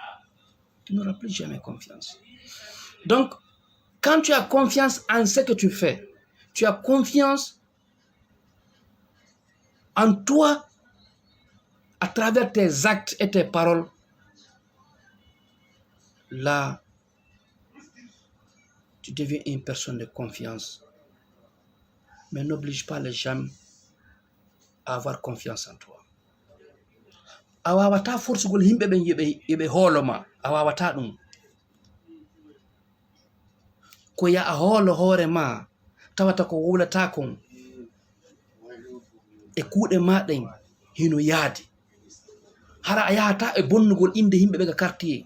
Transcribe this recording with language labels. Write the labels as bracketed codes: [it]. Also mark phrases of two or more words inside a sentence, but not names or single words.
[fr] Tu n'auras plus jamais confiance. Donc, quand tu as confiance en ce que tu fais, tu as confiance en toi à travers tes actes et tes paroles, là, tu deviens une personne de confiance. Mais n'oblige pas les gens à avoir confiance en toi. [ff] A wawata forcegol himɓe ɓen yeɓe hooloma, a wawata ɗum. Ko ya a hoolo hoore ma, tawata ko wulata kon e kuuɗe maɗen hino yaadi. Hara a yahata e bonnugol inde himɓe ɓe ga quartier.